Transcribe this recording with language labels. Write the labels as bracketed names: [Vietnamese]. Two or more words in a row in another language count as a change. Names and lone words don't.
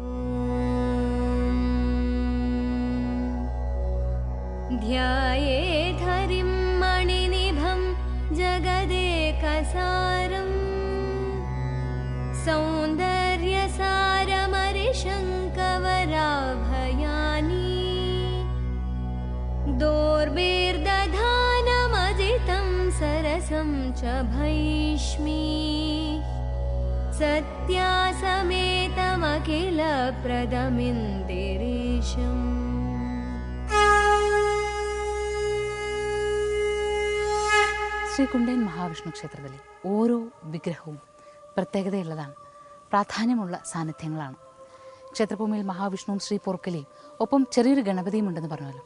[Sanskrit] ध्यायेद्धरिं मणिनिभं जगदेकसारं सौन्दर्यसारमरिशङ्खवराभयानि दोर्भिर्दधानमजितं सरसं च भैष्मी सत्यासमेतमखिलप्रदमिन्दिरेशम्. [Malayalam] ശ്രീ കുണ്ടയൻ മഹാവിഷ്ണു ക്ഷേത്രത്തിലെ ഓരോ വിഗ്രഹവും പ്രത്യേകതയുള്ളതാണ്, പ്രാധാന്യമുള്ള സാന്നിധ്യങ്ങളാണ്. ക്ഷേത്രഭൂമിയിൽ മഹാവിഷ്ണുവും ശ്രീ പൊർക്കലിയും ഒപ്പം ചെറിയൊരു ഗണപതിയും ഉണ്ടെന്ന് പറഞ്ഞല്ലോ.